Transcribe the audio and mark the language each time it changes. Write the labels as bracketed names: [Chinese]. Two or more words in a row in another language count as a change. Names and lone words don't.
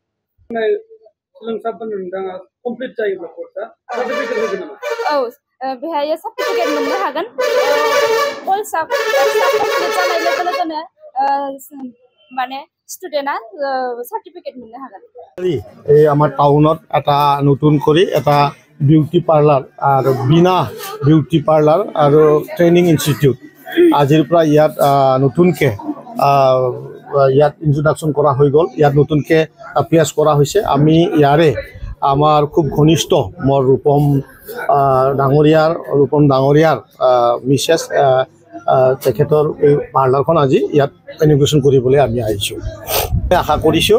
[Bodo] औ बेहाय सार्टिफिकेट मोननो हागोन कमप्लिट जानाय लोगो लोगोनो माने स्टुडेन्टआ सार्टिफिकेट मोननो हागोन [Assamese] এই আমাৰ টাউনত এটা নতুন কৰি এটা [English] beauty parlour [Assamese] আৰু বিনা [English] beauty parlour [Assamese] আৰু [English] training institute [Assamese] আজিৰ পৰা ইয়াত নতুনকৈ ইয়াত ইন্ট্ৰডাকশ্যন কৰা হৈ গ'ল ইয়াত নতুনকৈ প্লেচ কৰা হৈছে আমি ইয়াৰে আমাৰ খুব ঘনিষ্ঠ মোৰ ৰূপম ডাঙৰীয়াৰ মিছেছ তেখেতৰ এই পাৰ্লাৰখন আজি ইয়াত ইনগ্ৰেশ্যন কৰিবলৈ আমি আহিছোঁ আশা কৰিছোঁ